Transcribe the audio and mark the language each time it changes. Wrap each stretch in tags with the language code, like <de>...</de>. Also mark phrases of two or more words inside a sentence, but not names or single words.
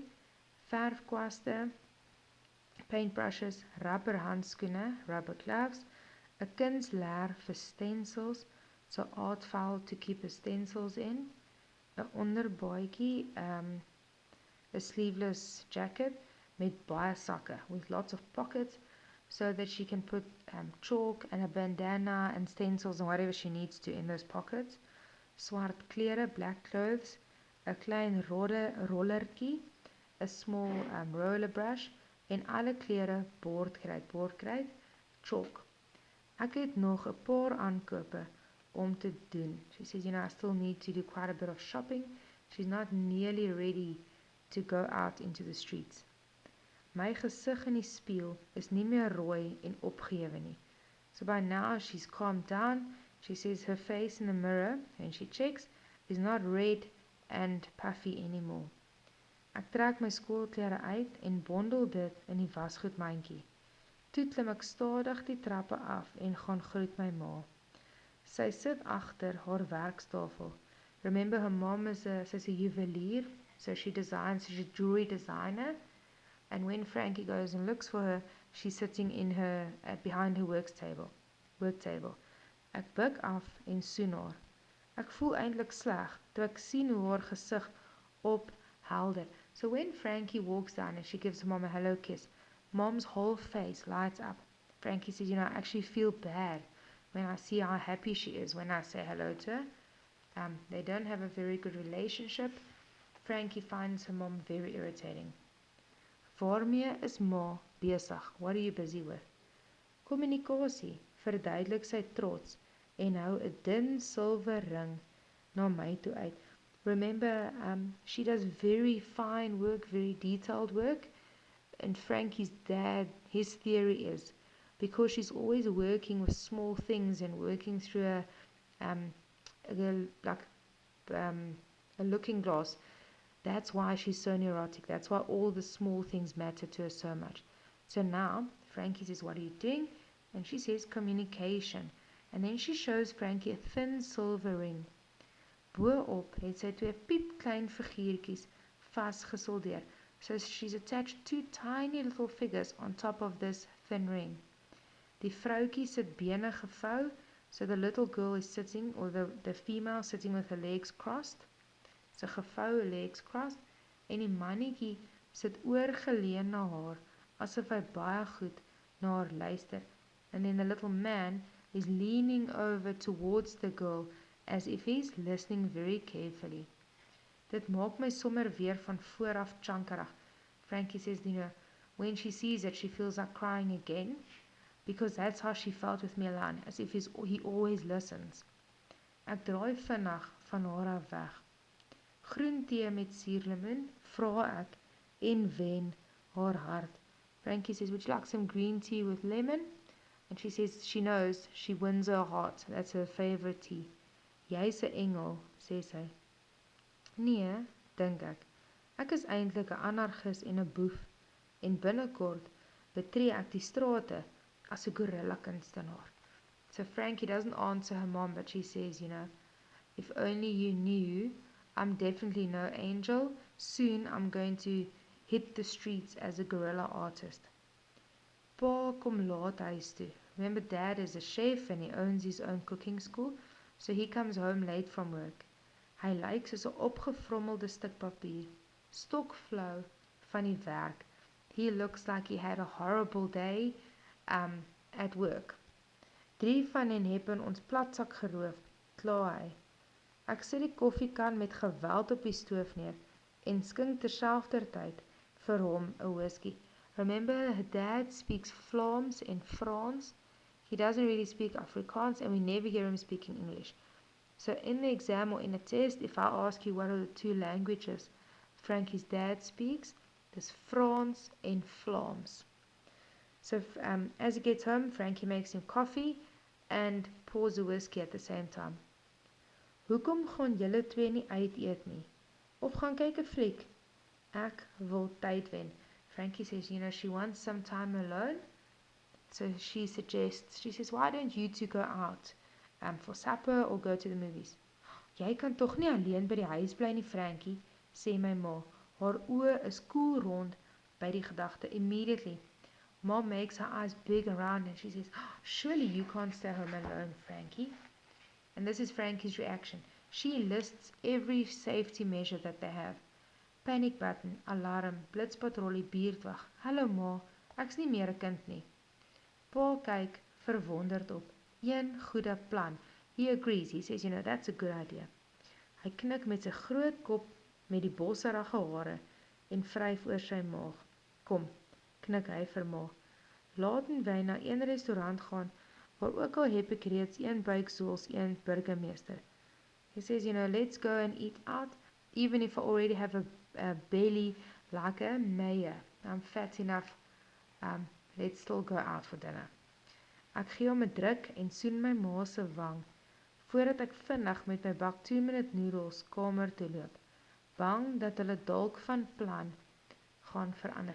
<en>Verfkwaste, paintbrushes,</en> <af>rubber handskoene,</af> <en>rubber gloves,</en> <af>'n kunsleer vir stencils,</af> <en>so art file to keep the stencils in,</en> <af>'n onderbaadjie,</af> <en>a sleeveless jacket</en> <af>met baie sakke</af> <en>with lots of pockets so that she can put chalk and a bandana and stencils and whatever she needs to in those pockets.</en> <af>Swart klere,</af> <en>black clothes,</en> <af>'n klein rollertjie,</af> <en>a small roller brush</en> <af>en alle klere bordkruit,</af> <en>chalk.</en> <af>Ek het nog 'n paar aankope om te doen.</af> <en>She says, I still need to do quite a bit of shopping. She's not nearly ready to go out into the streets.</en> <af>My gesig in die spieël is nie meer rooi en opgehewe nie.</af> <en>So by now she's calmed down She says her face in the mirror, when she checks, is not red and puffy anymore.</en> <af>Ek trek my skoolklere uit en bondel dit in die wasgoedmandjie. Toe klim ek stadig die trappe af en gaan groet my ma. Sy sit agter haar werkstafel.</af> <en>Remember, her mom is a juwelier, so she's a jewelry designer. And when Frankie goes and looks for her, she's sitting in her behind her work table.</en> <af>Ek buig af en soen haar. Ek voel eintlik sleg toe ek sien hoe haar gesig ophelder.</af> <en>So when Frankie walks down and she gives mom a hello kiss, mom's whole face lights up. Frankie says, I actually feel bad when I see how happy she is when I say hello to her. They don't have a very good relationship. Frankie finds her mom very irritating.</en> <af>Waarmee is ma besig?</af> <en>What are you busy with?</en> <af>Kommunikasie, verduidelik sy trots en hou 'n dun silwer ring na my toe uit.</af> <en>Remember, she does very fine work, very detailed work. And Frankie's dad, his theory is, because she's always working with small things and working through a looking glass, that's why she's so neurotic. That's why all the small things matter to her so much. So now, Frankie says, what are you doing? And she says, communication. And then she shows Frankie a thin silver ring.</en> <af>Bo-op het sy twee piepklein figuurtjies vasgesoldeer.</af> <en>So she's attached two tiny little figures on top of this thin ring.</en> <af>Die vroutjie sit bene gevou,</af> <en>so the little girl is sitting, or the female sitting with her legs crossed. So gevou, legs crossed.</en> <af>En die mannetjie sit oorgeleun na haar, asof hy baie goed na haar luister.</af> <en>And then the little man is leaning over towards the girl, as if he's listening very carefully.</en> <af>Dit maak my sommer weer van vooraf chankerig.</af> <en>Frankie says, when she sees it, she feels like crying again, because that's how she felt with Milan, as if he always listens.</en> <af>Ek draai vinnig van haar af weg. Groen tee met suurlemoen, vra ek, en wen haar hart.</af> <en>Frankie says, would you like some green tea with lemon? And she says she knows she wins her heart. That's her favorite tea.</en> <af>Jy's 'n engel, sê sy. Nee, dink ek. Ek is eintlik 'n anarchis en 'n boef, en binnekort betree ek die strate as 'n gorilla kunstenaar.</af> <en>So Frankie doesn't answer her mom, but she says, if only you knew, I'm definitely no angel. Soon I'm going to hit the streets as a guerrilla artist.</en> <af>Pa kom laat huis toe.</af> <en>Remember, Dad is a chef and he owns his own cooking school, so he comes home late from work.</en> <af>Hy lyk soos 'n opgevrommelde stuk papier, stokflou van die werk.</af> <en>He looks like he had a horrible day at work.</en> <af>3 van hen het in ons platsak geroof, kla hy. Ek sit die koffiekan met geweld op die stoof neer en skink terselfdertyd vir hom 'n whisky.</af> <en>Remember, her dad speaks Vlaams and Frans. He doesn't really speak Afrikaans, and we never hear him speaking English. So in the exam or in a test, if I ask you what are the 2 languages Frankie's dad speaks, there's Frans and Vlaams. So as he gets home, Frankie makes him coffee and pours a whiskey at the same time.</en> <af>Hoekom gaan julle twee nie uit eet nie? Of gaan kyk 'n fliek? Ek wil tyd wen.</af> <en>Frankie says, she wants some time alone. So she says, why don't you two go out for supper or go to the movies?</en> <af>Jy kan tog nie alleen by die huis bly nie, Frankie, sê my ma. Haar oë is koel rond by die gedagte.</af> <en>Immediately, Mom makes her eyes big and round and she says, surely you can't stay home alone, Frankie. And this is Frankie's reaction. She lists every safety measure that they have. Panic button, alarm,</en> <af>blitspatrollie, buurtwag. Hallo ma, ek's nie meer 'n kind nie. Pa kyk verwonderd op.</af> <nl>Een goeie plan.</nl> <en>He agrees. He says, that's a good idea.</en> <af>Hy knik met sy groot kop met die bosserige hare en vryf oor sy maag. Kom, knik hy vir ma.</af> <nl>Laten wy na een restaurant gaan, waar ook al heb ek reeds een buik soos een burgemeester.</nl> <en>He says, let's go and eat out, even if I already have a belly like a mayor. I'm fat enough. Let's still go out for dinner.</en> <af>Ek gee hom 'n druk en soen my ma se wang. voordat ek vinnig met my bak 2-minute noodles kamer toe loop, bang dat hulle dalk van plan gaan verander.</af>